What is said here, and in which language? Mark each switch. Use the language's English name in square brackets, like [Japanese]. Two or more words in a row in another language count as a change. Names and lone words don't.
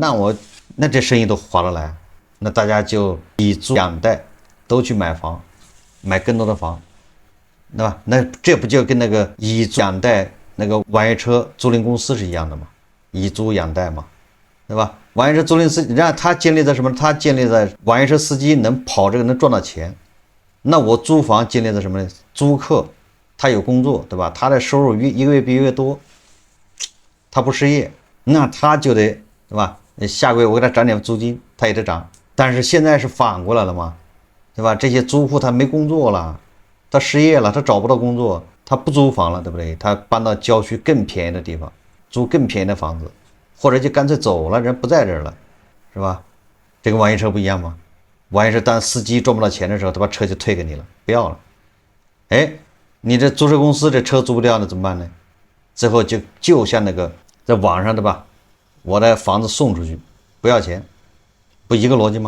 [Chinese] 那這生意都划得來，那大家就以租養貸都去買房，買更多的房， 對吧？那這不就跟那個以租養貸那個网約車租賃公司是一樣的嗎？以租養貸嘛，對吧？網約車租賃司机，然后他建立在什麼？他建立在网約車司機能跑这個能賺到錢。那我租房建立在什麼呢？租客他有工作，對吧？他的收入一個月比一個月多，他不失業，那他就得，對吧？下個月我給他漲點租金，他也得漲。但是現在是反過來了嘛，對吧？這些租戶他沒工作了，他失業了，他找不到工作，他不租房了，對不對？他搬到郊區更便宜的地方，租更便宜的房子，或者就乾脆走了，人不在這兒了，是吧？這個網約車不一樣嗎？網約車當司機賺不到錢的時候，他把車就退給你了，不要了。哎，你這租車公司這車租不掉了怎麼辦呢？最後就像那個在網上，對吧？我的房子送出去，不要錢，不一個邏輯嗎？